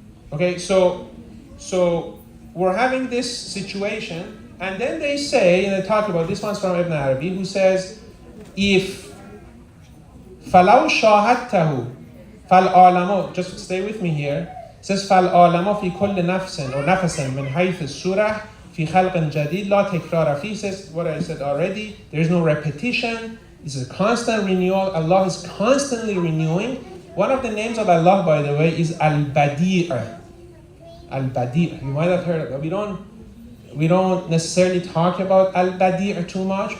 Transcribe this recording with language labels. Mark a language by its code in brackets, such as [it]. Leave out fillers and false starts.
[en] Okay, so we're having this situation, and then they say, and they talk about, this one's from Ibn Arabi, who says, if [ar] فَلَوْ شَاهَدْتَهُ فَالْعَالَمُ, [en] just stay with me here, [ar] says فَالْعَالَمَ فِي كُلِّ نَفْسٍ or نَفَسٍ مِنْ حَيْثِ السُّورَةِ فِي خَلْقٍ جَدِيدٍ لَا تَكْرَارَ فِيهِ. [en] Says what I said already. There is no repetition. It's a constant renewal. Allah is constantly renewing. One of the names of Allah, by the way, is Al-Badi'. Al-Badi'. You might have heard of it. We don't necessarily talk about Al-Badi' too much.